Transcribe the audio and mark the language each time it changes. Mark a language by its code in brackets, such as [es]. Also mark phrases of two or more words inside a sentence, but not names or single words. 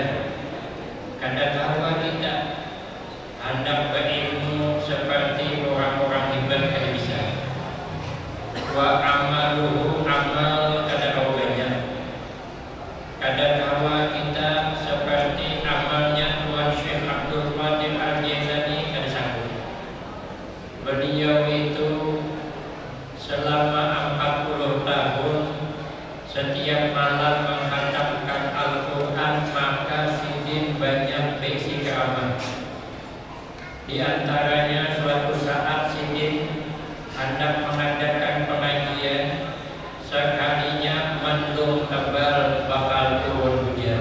[bjn] Kadang tahu kita hendak berilmu seperti orang-orang hebat yang bisa. Wa amaluhu, amal kadang banyak. Kadang tahu kita seperti amalnya Tuan Syekh Abdul Qadir Al-Jailani kada sanggup. Beliau itu selama 40 tahun setiap malam menghatamkan Al-Quran, maka sidin banyak beisi keramat. Di antaranya suatu saat sidin hendak mengadakan pengajian, sekalinya mendung tebal bakal turun hujan.